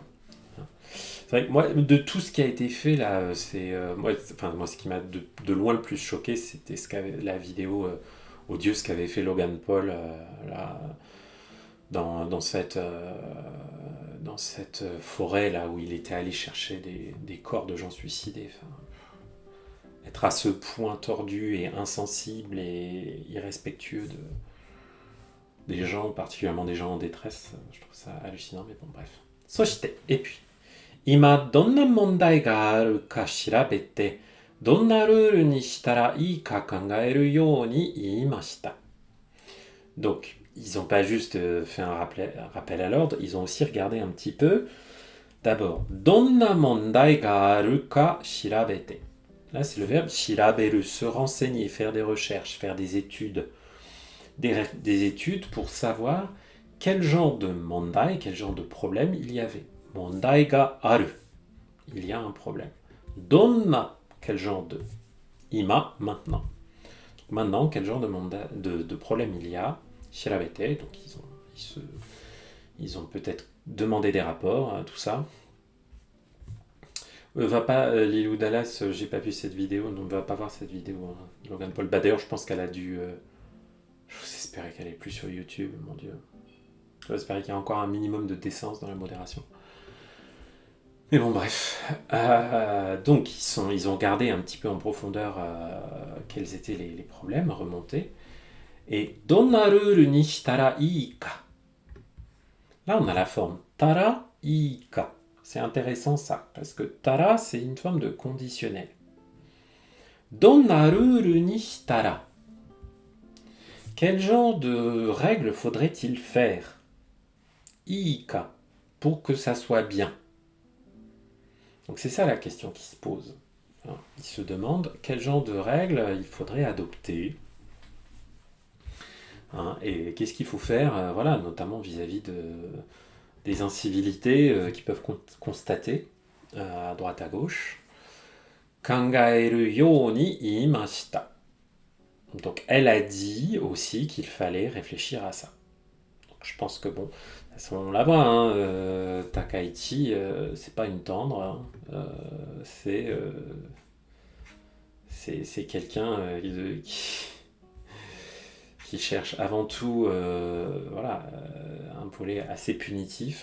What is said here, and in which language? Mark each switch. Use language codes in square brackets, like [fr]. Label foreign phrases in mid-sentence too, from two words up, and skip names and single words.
[fr] C'est vrai que moi, de tout ce qui a été fait là, moi, ce qui m'a de loin le plus choqué, c'était la vidéo odieuse qu'avait fait Logan Paul là, dans cette forêt là où il était allé chercher des corps de gens suicidés. Enfin, être à ce point tordu et insensible et irrespectueux des gens, particulièrement des gens en détresse, je trouve ça hallucinant, mais bon, bref. Et puis, [ja] 今どんな問題があるか調べて、どんなルールにしたらいいか考えるように言いました。 [fr] Donc, ils n'ont pas juste fait un rappel à l'ordre, ils ont aussi regardé un petit peu. D'abord, [ja] どんな問題があるか調べて. [fr] Là, c'est le verbe shiraberu, se renseigner, faire des recherches, faire des études. Des études pour savoir quel genre de mandai, quel genre de problème il y avait. [ja] 問題がある. [fr] Il y a un problème. Donna, quel genre de. Ima, maintenant. Donc maintenant, quel genre de problème il y a. Shirabete, donc ils ont peut-être demandé des rapports, tout ça. Va pas, Lilou Dallas, j'ai pas vu cette vidéo, donc va pas voir cette vidéo. Hein. Logan Paul. Bah d'ailleurs, je pense qu'elle a dû. J'espérais qu'elle est plus sur YouTube, mon Dieu. J'espérais qu'il y a encore un minimum de décence dans la modération. Mais bon, bref. Donc, ils ont gardé un petit peu en profondeur quels étaient les problèmes remontés. [ja] Et どんなルールにしたらいいか. [fr] Là, on a la forme [ja] たらいいか. [fr] C'est intéressant ça, parce que tara, c'est une forme de conditionnel. [ja] どんなルールにしたら. [fr] Quel genre de règles faudrait-il faire [ja] いいか, [fr] pour que ça soit bien. Donc c'est ça la question qui se pose. Il se demande quel genre de règles il faudrait adopter. Et qu'est-ce qu'il faut faire, voilà, notamment vis-à-vis des incivilités qu'ils peuvent constater à droite à gauche. [ja] 考えるように言いました. [fr] Donc elle a dit aussi qu'il fallait réfléchir à ça. Donc je pense que bon, on la voit, hein, Takaichi, c'est pas une tendre, hein, c'est quelqu'un qui cherche avant tout voilà, un volet assez punitif.